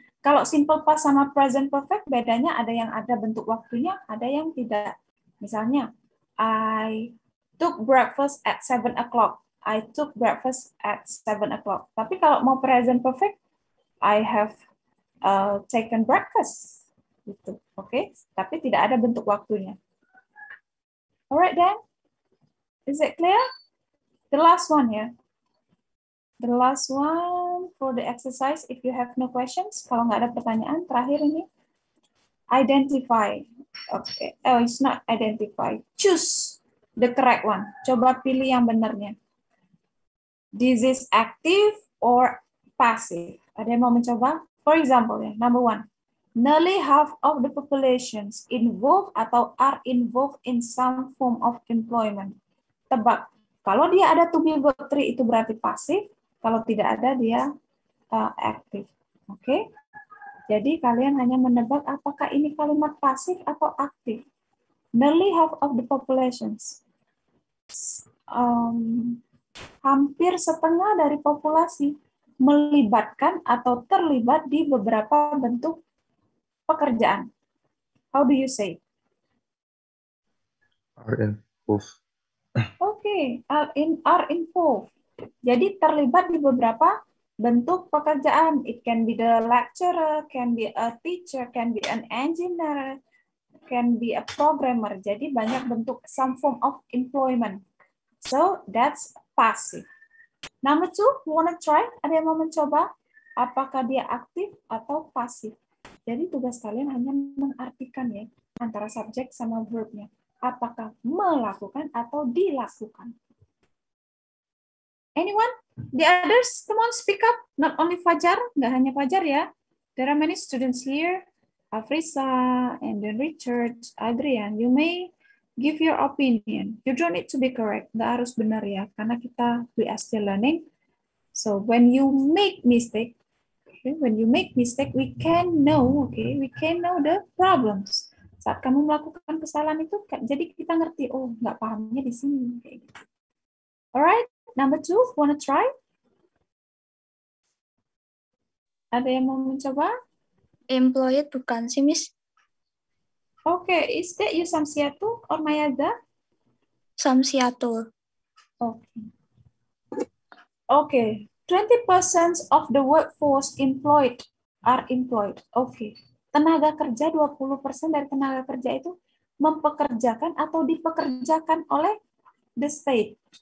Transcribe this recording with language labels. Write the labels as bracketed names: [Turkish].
[Indonesian] Kalau simple past sama present perfect, bedanya ada yang ada bentuk waktunya, ada yang tidak. [English] Misalnya, I took breakfast at 7 o'clock. I took breakfast at 7 o'clock. [Indonesian] Tapi kalau mau [English] present perfect, I have taken breakfast. [Indonesian] Gitu, oke? Tapi tidak ada bentuk waktunya. [English] Alright then? Is it clear? The last one, yeah. The last one for the exercise, if you have no questions, [Indonesian] kalau nggak ada pertanyaan, terakhir ini. [English] Identify. Okay. Oh, it's not identify. Choose the correct one. [Indonesian] Coba pilih yang benarnya. [English] This is active or passive. [Indonesian] Ada yang mau mencoba? [English] For example, ya, number 1. Nearly half of the populations involved atau are involved in some form of employment. [Indonesian] Tebak. Kalau dia ada to be verb 3 itu berarti pasif. Kalau tidak ada dia aktif. Oke? Jadi kalian hanya menebak apakah ini kalimat pasif atau aktif. [English] Nearly half of the populations. [Indonesian] Hampir setengah dari populasi melibatkan atau terlibat di beberapa bentuk pekerjaan. [English] How do you say? Are involved. [Indonesian] Oke, [English] are involved. [Indonesian] Jadi terlibat di beberapa bentuk pekerjaan. [English] It can be the lecturer, can be a teacher, can be an engineer, can be a programmer. [Indonesian] Jadi banyak bentuk [English] some form of employment. So that's passive. Number 2, wanna try? [Indonesian] Ada yang mau mencoba? Apakah dia aktif atau pasif? Jadi tugas kalian hanya mengartikan ya antara subjek sama verbnya. Apakah melakukan atau dilakukan? [English] Anyone? The others, come on, speak up. Not only Fajar, [Indonesian] nggak hanya Fajar ya. [English] There are many students here. Afrisa, and then Richard, Adrian. You may give your opinion. You don't need to be correct. [Indonesian] Nggak harus benar ya, karena [English] we are still learning. So when you make mistake, okay, we can know, okay, we can know the problems. [Indonesian] Saat kamu melakukan kesalahan itu, jadi kita ngerti, oh nggak pahamnya di sini. Kayak gitu. [English] Alright, number 2, wanna try? [Indonesian] Ada yang mau mencoba? Employed bukan sih, Miss? [English] Okay, is that you Samsiatu or Mayada? Samsiatul. Okay. Okay, 20% of the workforce are employed. Okay. [Indonesian] Tenaga kerja, 20% dari tenaga kerja itu mempekerjakan atau dipekerjakan oleh the state.